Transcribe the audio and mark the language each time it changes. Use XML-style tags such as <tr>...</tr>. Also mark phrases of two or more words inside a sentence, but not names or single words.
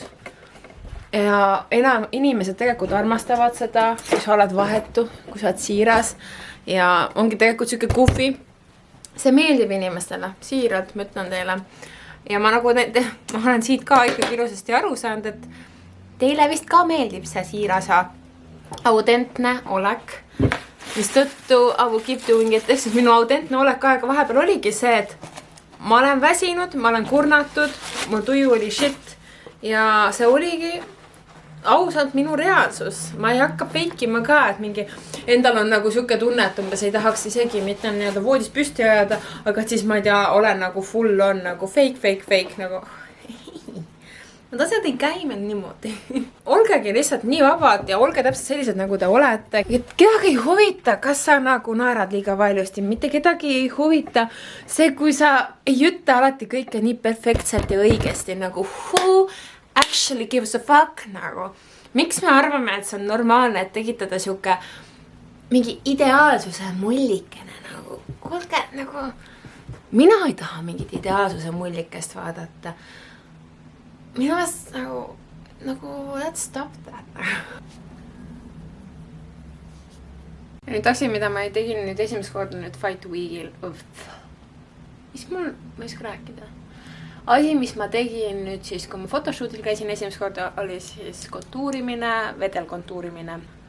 <et>Ja enam inimesed tegelikult armastavad seda, kui sa oled vahetu, kui sa oled siiras ja ongi tegelikult siuke kufi. See meeldib inimestele, siiralt, ma ütlen teile. Ja ma olen siit ka ikkagi ilusasti aru saanud, et teile vist ka meeldib see siiras ja autentne olek.</et> <en>Mistõttu I will keep doing it.</en> <et>Ehk siis minu autentne olek aega vahepeal oligi see, et ma olen väsinud, ma olen kurnatud, mu tuju oli shit ja see oligi ausalt minu reaalsus. Ma ei hakka feikima ka, et mingi endal on nagu siuke tunne, et umbes ei tahaks isegi mitte nii-öelda voodis püsti ajada, aga siis ma ei tea, olen nagu</et> <en>full on</en> <et>nagu fake nagu Nad asjad ei käi meil niimoodi. Olgegi lihtsalt nii vabad ja olge täpselt sellised, nagu te olete. Kedagi ei huvita, kas sa nagu naerad liiga valjusti. Mitte kedagi ei huvita see, kui sa ei ütle alati kõike nii perfektselt ja õigesti.</et> <en>Nagu who actually gives a fuck nagu.</en> <et>Miks me arvame, et see on normaalne, et tekitada siuke mingi ideaalsuse mullikene nagu. Kuulge, nagu mina ei taha mingit ideaalsuse mullikest vaadata. Minu meelest nagu</et> <en>let's stop that.</en> <et>Ja nüüd asi, mida ma tegin nüüd esimest korda nüüd Fight Weekil. Mis mul, ma ei saa rääkida. Asi, mis ma tegin nüüd siis, kui ma fotoshootil käisin esimest korda, oli siis kontuurimine, vedelkontuurimine.</et>